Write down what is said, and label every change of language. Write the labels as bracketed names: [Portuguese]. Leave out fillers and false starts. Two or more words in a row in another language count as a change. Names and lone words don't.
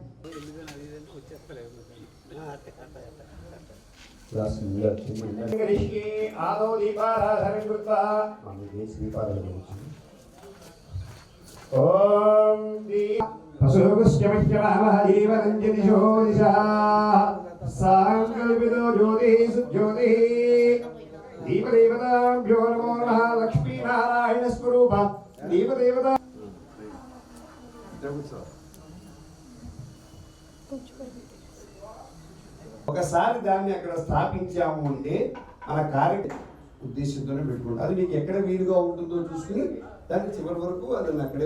[Sanskrit] आदौ दीपाराधनं कृत्वा ओम पशुगुष्यमह्यमः जीवनञ्जनिशो दिशः साङ्कल्पितो ज्योतिः सुज्योतिः दीपदेवताभ्यो नमो नमः लक्ष्मीनारायणस्वरूप दीपदेवता [Telugu] ఒకసారి దాన్ని అక్కడ స్థాపించాము అంటే మన కార్య ఉద్దేశంతోనే పెట్టుకుంటాం. అది మీకు ఎక్కడ వీలుగా ఉంటుందో చూసుకుని దాన్ని చివరి వరకు అది అక్కడే.